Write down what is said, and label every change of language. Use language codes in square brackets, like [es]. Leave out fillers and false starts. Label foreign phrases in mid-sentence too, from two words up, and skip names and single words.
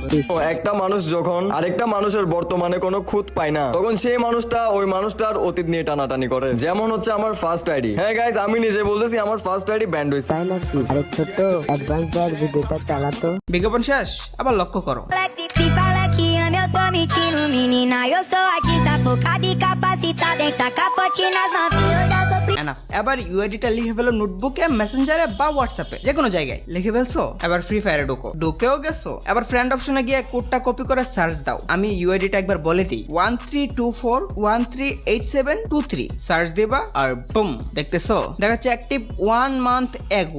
[bn] একটা মানুষ যখন আরেকটা মানুষের বর্তমানে কোনো খুঁত পায় না, তখন সেই মানুষটা ওই মানুষটার অতীত নিয়ে টানাটানি করে। যেমন হচ্ছে আমার [en] first ID. [bn] হ্যাঁ গাইস, আমি নিজে বলতেছি আমার [en] first ID [bn] ব্যান্ড হয়েছে। তাই নাকি? আরে ছোট অ্যাডভান্স ভাইয়ের ভিডিওটা চালাতো। বিজ্ঞাপন শেষ, আবার লক্ষ্য করো। [pt] Se fala que ama, eu tô mentindo, menina. Eu sou artista focada e capacitada em tacar pote nas novinhas. Eu já sofri. [bn] এবার ইউআইডিটা লিখে ফেলো নোটবুকে, মেসেঞ্জারে বা হোয়াটসঅ্যাপে, যে কোনো জায়গায় লিখে ফেলছো। এবার ফ্রি ফায়ারে ঢুকেও গেছো। এবার ফ্রেন্ড অপশনে গিয়ে কোডটা কপি করে সার্চ দাও। আমি ইউআইডিটা একবার বলে দিই, 1324138723 সার্চ দিবা আর বুম, দেখতেছো দেখাচ্ছে [en] active 1 month ago.